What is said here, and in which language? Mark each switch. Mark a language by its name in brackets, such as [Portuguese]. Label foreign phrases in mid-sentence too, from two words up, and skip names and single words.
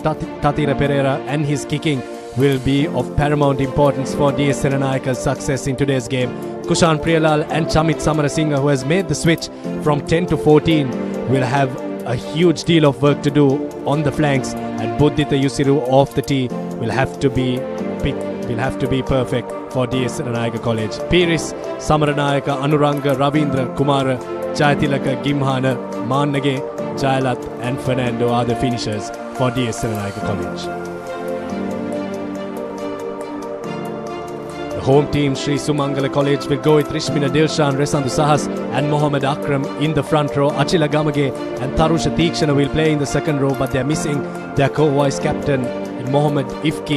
[English] Tatira Pereira and his kicking will be of paramount importance for D.S Senanayake's success in today's game. Kushan Priyalal and Chamit Samarasinghe, who has made the switch from 10 to 14, will have a huge deal of work to do on the flanks, and Buddhita Yusiru off the tee will have to be perfect for D.S Senanayake College. Piris, Samaranayaka, Anuranga, Ravindra, Kumara, Jayatilaka, Gimhana, Mannage, Jayalat and Fernando are the finishers for D.S Senanayake College. The home team, Shri Sumangala College, will go with Rishmina Dilshan, Resandu Sahas and Mohammed Akram in the front row. Achila Gamage and Tarusha Tikshana will play in the second row, but they are missing their co-vice captain Mohammed Ifki.